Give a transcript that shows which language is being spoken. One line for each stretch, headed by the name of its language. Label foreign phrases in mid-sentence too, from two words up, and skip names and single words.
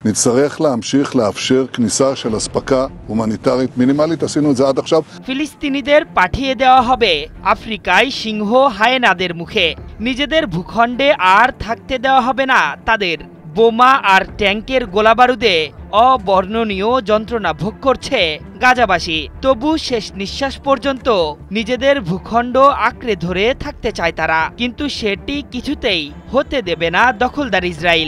Hebrew: נצטרך להמשיך לאפשר כניסה של אספקה הומניטרית מינימלית, עשינו את זה עד עכשיו।
Bangla: ফিলিস্তিনিদের পাঠিয়ে দেওয়া হবে আফ্রিকায় সিংহ হায়েনাদের মুখে। নিজেদের ভূখণ্ডে আর থাকতে দেওয়া হবে না তাদের। বোমা আর ট্যাঙ্কের গোলাবারুদে অবর্ণনীয় যন্ত্রণা ভোগ করছে গাজাবাসী। তবু শেষ নিঃশ্বাস পর্যন্ত নিজেদের ভূখণ্ড আঁকড়ে ধরে থাকতে চায় তারা, কিন্তু সেটি কিছুতেই হতে দেবে না দখলদার ইসরায়েল।